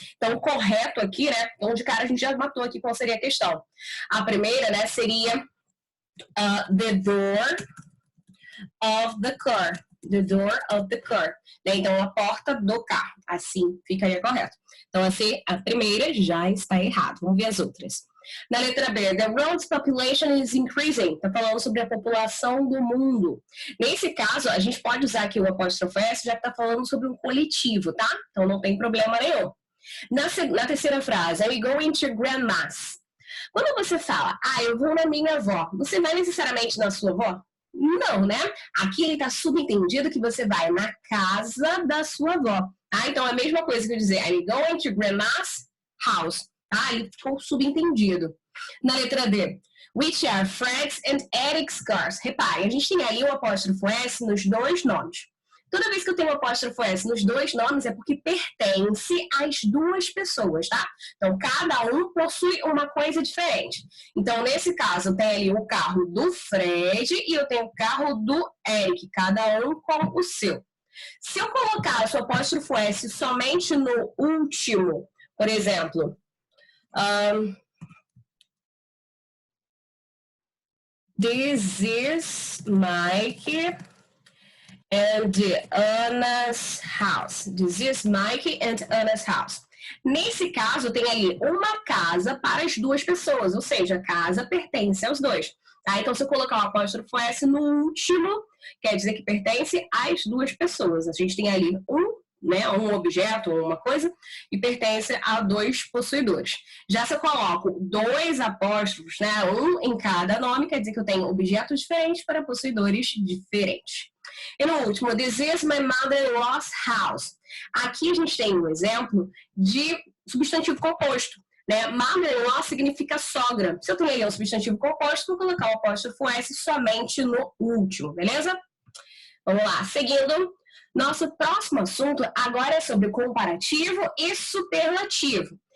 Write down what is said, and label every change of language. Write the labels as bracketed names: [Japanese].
[Portuguese] Então, o correto aqui, né? Então, de cara, a gente já matou aqui qual seria a questão. A primeira, né, seria [English] the door of the car. The door of the car. [Portuguese] Então, a porta do carro. Assim ficaria correto. Então, assim, a primeira já está errada. Vamos ver as outras. Na letra B, [English] the world's population is increasing. [Portuguese] Está falando sobre a população do mundo. Nesse caso, a gente pode usar aqui o apóstrofo S, já que está falando sobre um coletivo, tá? Então não tem problema nenhum. Na terceira frase, [English] I'm going to grandma's. [Portuguese] Quando você fala, eu vou na minha avó, você vai necessariamente na sua avó? Não, né? Aqui ele está subentendido que você vai na casa da sua avó. Tá? Então é a mesma coisa que eu dizer, [English] I'm going to grandma's house. [Portuguese] Ele ficou subentendido. Na letra D, [English] which are Fred's and Eric's cars. [Portuguese] Repare, a gente tem ali o apóstrofo S nos dois nomes. Toda vez que eu tenho o apóstrofo S nos dois nomes é porque pertence às duas pessoas, tá? Então, cada um possui uma coisa diferente. Então, nesse caso, eu tenho ali o carro do Fred e eu tenho o carro do Eric, cada um com o seu. Se eu colocar o apóstrofo S somente no último, por exemplo, [English] this is Mike and Anna's house. This is Mike and Anna's house. [Portuguese] Nesse caso, tem ali uma casa para as duas pessoas, ou seja, a casa pertence aos dois. Tá? Então, se eu colocar o apóstrofo S no último, quer dizer que pertence às duas pessoas. A gente tem ali um objeto, uma coisa, e pertence a dois possuidores. Já se eu coloco dois apóstrofos, né, um em cada nome, quer dizer que eu tenho objetos diferentes para possuidores diferentes. E no último, [English] this is my mother-in-law's house. [Portuguese] Aqui a gente tem um exemplo de substantivo composto. Né? Mother-in-law significa sogra. Se eu tenho aí um substantivo composto, vou colocar o apóstrofo S somente no último, beleza? Vamos lá, seguindo. Nosso próximo assunto agora é sobre comparativo e superlativo.